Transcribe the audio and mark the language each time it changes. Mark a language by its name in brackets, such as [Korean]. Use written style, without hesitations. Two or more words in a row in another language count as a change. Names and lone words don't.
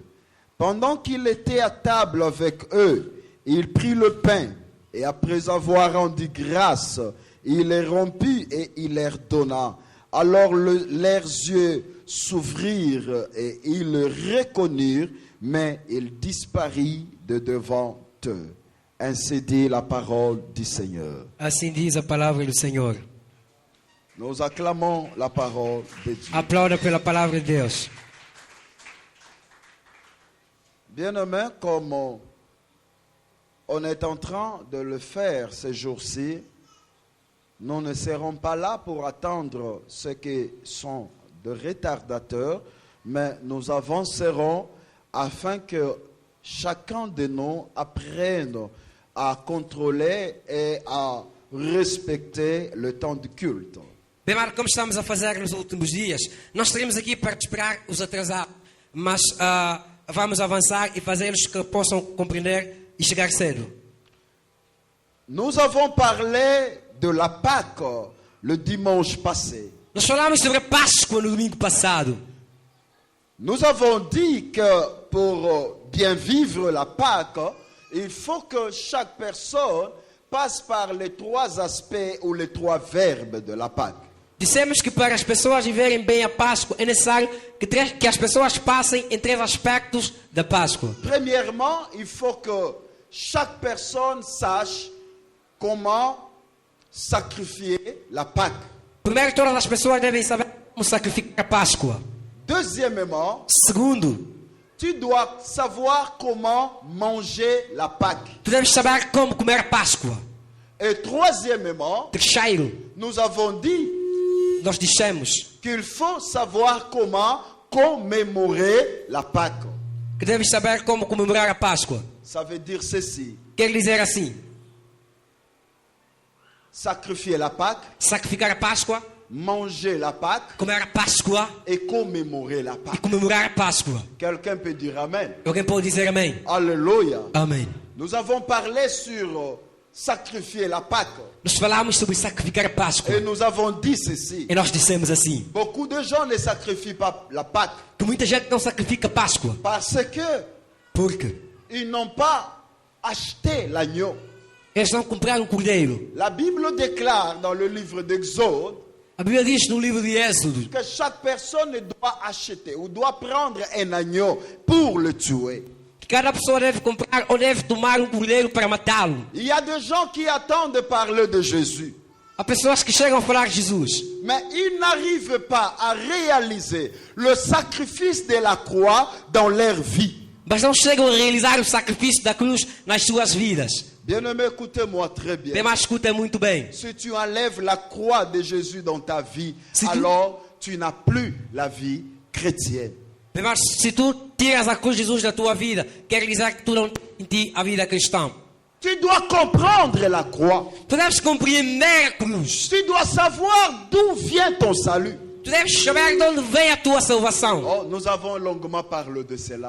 [French] Pendant qu'il était à table avec eux, il prit le pain, et après avoir rendu grâce, il les rompit et il leur donna. Alors leurs yeux s'ouvrirent et ils le reconnurent, mais il disparut de devant eux. Ainsi dit la parole du Seigneur. [Portuguese] Assim diz a palavra do Senhor. [French] Nous acclamons la parole de Dieu. [Portuguese] Aplauda pela palavra de Deus. [French] Bien-aimés, comme on est en train de le faire ces jours-ci, nous ne serons pas là pour attendre ceux qui sont de retardateurs, mais nous avancerons afin que chacun de nous apprenne à contrôler et à respecter le temps de culte. [Portuguese] Primeiro, como estamos a fazer nos últimos dias, nós estaremos aqui para esperar os atrasados, mas vamos avançar e fazê-los que possam compreender e chegar cedo. [French] Nous avons parlé de la Pâque le dimanche passé. [Portuguese] Nós falamos sobre a Páscoa no domingo passado. [French] Nous avons dit que pour bien vivre la Pâque, il faut que chaque personne passe par les 3 aspects ou les 3 verbes de la Pâque. [Portuguese] Dissemos que para as pessoas viverem bem a Páscoa é necessário que as pessoas passem em 3 aspectos da Páscoa. [French] Premièrement, il faut que chaque personne sache comment sacrifier la Pâque. [Portuguese] Primeiro, todas as pessoas devem saber como sacrificar a Páscoa. [French] Deuxièmement, [Portuguese] Segundo, [French] tu dois savoir comment manger la Pâque. [Portuguese] tu deves saber como comer a Páscoa. [French] Et troisièmement, [Portuguese] Terceiro, [French] nous avons dit [Portuguese] nós dissemos [French] qu'il faut savoir comment commémorer la Pâque. [Portuguese] que deves saber como comemorar a Páscoa. [French] Ça veut dire ceci. [Portuguese] Quer dizer assim, [French] Sacrifier la Pâque, [Portuguese] sacrificar a Páscoa, [French] manger la Pâque [Portuguese] comer a Páscoa [French] et commémorer la [Portuguese] e [French] Pâque. [Portuguese] comemorar a Páscoa. [French] Quelqu'un peut dire Amen. [Portuguese] Alguém pode dizer amém? [French] Alléluia. [Portuguese] Amém. [French] Nous avons parlé sur sacrifier la Pâque. [Portuguese] Nós falamos sobre sacrificar a Páscoa. [French] Et nous avons dit ceci. [Portuguese] E nós dissemos assim, [French] Beaucoup de gens ne sacrifient pas la Pâque [Portuguese] que muita gente não sacrifica a Páscoa. [French] parce que [Portuguese] Porque [French] ils n'ont pas acheté l'agneau. [Portuguese] eles não compraram um cordeiro. [French] La Bible déclare dans le livre d'Exode [Portuguese] A Bíblia diz no livro de Êxodo [French] que chaque personne doit acheter ou doit prendre un agneau pour le tuer. [Portuguese] que cada pessoa deve comprar ou deve tomar um cordeiro para matá-lo. [French] Il y a des gens qui attendent de parler de Jésus, [Portuguese] Há pessoas que chegam a falar de Jesus, [French] mais ils n'arrivent pas à réaliser le sacrifice de la croix dans leur vie. [Portuguese] mas não chegam a realizar o sacrifício da cruz nas suas vidas. [French] Bien-aimé, écoutez-moi très [Portuguese] Bem, [French] bien. [Portuguese] mas escuta muito bem. [French] Si tu enlèves la croix de Jésus dans ta vie, Si tu- alors tu n'as plus la vie chrétienne. [Portuguese] Bem, mas se tu tiras a cruz de Jesus da tua vida, quer dizer que tu não tens em ti a vida cristã. [French] Tu dois comprendre la croix. [Portuguese] Tu deves compreender a cruz. [French] Tu dois savoir d'où vient ton salut. [Portuguese] Tu deves saber de onde vem a tua salvação. [French] Oh, nous avons longuement parlé de cela.